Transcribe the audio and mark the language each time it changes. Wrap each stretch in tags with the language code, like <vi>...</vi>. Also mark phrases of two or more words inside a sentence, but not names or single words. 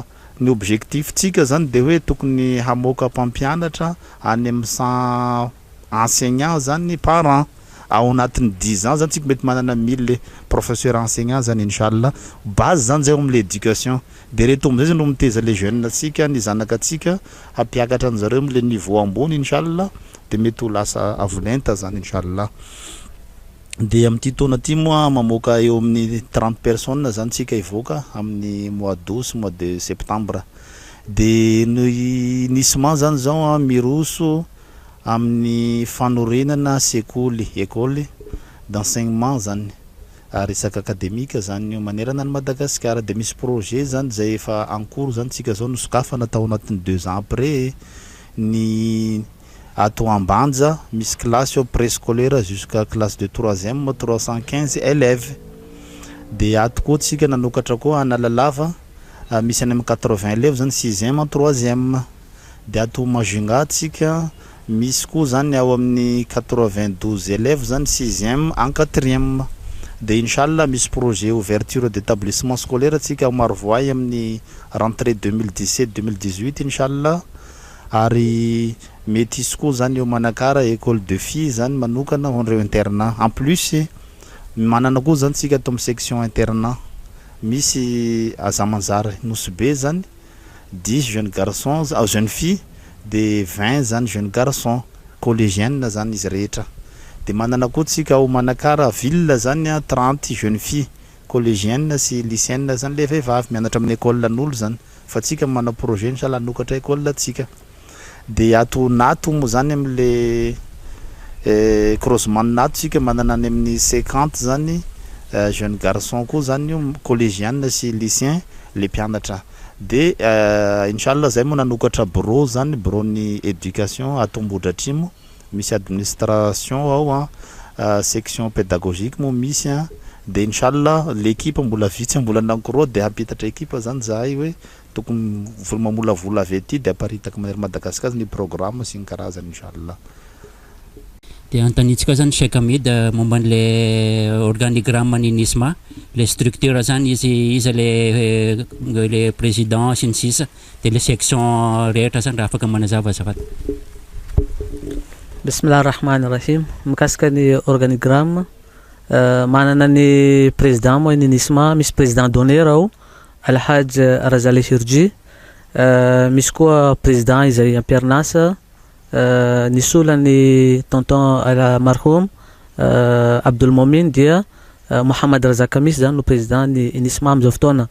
<mg>ny objectif tsika zany de hoe tokony hamoka mpampianatra any amin'ny 100 enseignants zany</mg> <fr>par an</fr> <mg>ao anatin'ny 10 ans zany tsika mety manana 1000</mg> <fr>professeur enseignants</fr> <mg>zany inchallah base zany zay amin'ny éducation de reto amizay no miteza</mg> <fr>les jeunes</fr> <mg>atsika ny zanaka atsika hampiakatra an'zareo am'le niveau ambony inchallah de mety ho lasa avolenta zany inchallah de amin'ity taona ty moa mamoaka eo amin'ny 30 personnes zany tsika ivoaka amin'ny</mg> <fr>mois d'août mois de septembre</fr> <mg>de nisement zany zao miroso amin'ny fanorenana sekoly</mg> <fr>école d'enseignement</fr> <mg>zany resaka akademika zany io manerana ny Madagasikara de misy projet zany zay efa</mg> <fr>en cours</fr> <mg>zany tsika zao nosokafana tao anatin'ny 2</mg> <fr>ans après</fr> <mg>ny ato Ambanja misy</mg> <fr>classe au préscolaire jusqu'à classe de 3e</fr> <mg>315 élèves de ato koa tsika nanokatra koa Analalava misy any amin'ny 80 élèves zany 6e 3e de ato Majunga tsika misy koa zany ao amin'ny 92 élèves zany 6e en 4e de inchallah misy</mg> <fr>projet ouverture d'établissement</fr> <mg>scolaire tsika Marovoay amin'ny rentrée 2017 2018 inchallah ary mety isy koa zany eo manakara</mg> <fr>école de filles</fr> <mg>zany manokana honreo</mg> <fr>internat en plus</fr> <mg>manana koa zany tsika ato amin'ny</mg> <fr>section internat</fr> <mg>misy Azamanzary Nosbe zany 10</mg> <fr>jeunes garçons jeunes filles</fr> <mg>de 20 zany</mg> <fr>jeunes garçons collégiennes</fr> <mg>zany izy rehetra de manana koa tsika ao manakara ville zany 30</mg> <fr>jeunes filles collégiennes</fr> <mg>sy lycéennes zany le vehivavy mianatra amin'ny école an'olo zany fa tsika manao projet inchallah nokatra école tsika de ato nato mo zany am'le croisement nato tsika manana any amin'ny 50 zany</mg> <fr>jeunes garçons</fr> <mg>koa zany io collégiennes sy lycéens le mpianatra de inchallah zay mo nanokatra bureau zany bureau ny éducation ato Ambohidratrimo misy administration ao</mg> <fr>section pédagogique</fr> <mg>mo misy de inchallah l'équipe mbola vitsy mbola nankiroa de hampitatra équipe zany zahay hoe tokony mamolavola avy ety dia aparitaka manery Madagasikara ny programme sy ny karazany inchallah. Dia antanitsika zany Cheikh Hamid momba an'ilay organigramme ny NISMA, le structure zany izy le président sy ny sisa, dia le section rehetra zany raha afaka manazava azafady.</mg> <ar>بسم الله الرحمن الرحيم.</ar> <mg>Mikasika ny organigramme, manana ny président moa ny NISMA, misy</mg> <fr>président d'honneur</fr> <mg>ao Alhaj Razali Hirji, misy koa président izay ampiarnasa nisy ny tonton marhum Abdul Momin dia Mohamed Razak Kamis zany no président ny NISMA amizao fotoana.</mg>